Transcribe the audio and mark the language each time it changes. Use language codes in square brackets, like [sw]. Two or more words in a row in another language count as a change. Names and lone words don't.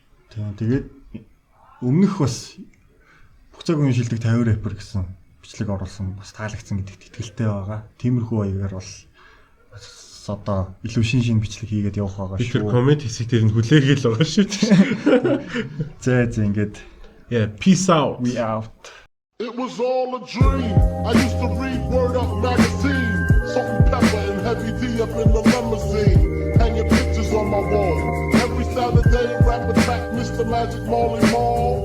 [mn] Тэгээд өмнөх бас бүх цагийн шилдэг 50 рэпер гэсэн бичлэг оруулсан бас таалагдсан гэдэгт итгэлтэй байгаа. Тиймэрхүү баягаар бол одоо илүү шин бичлэг хийгээд явах байгаа Би тэр шүү. комент хэсэг дээр нь хүлээгээл байгаа шүү. За ингээд [en] Yeah, peace out. we out. It was all a dream. I used to read Word Up magazine. Salt and pepper and heavy tea up in the limousine. Hanging pictures on my wall. Every Saturday, rap attack Mr. Magic Marley Marl.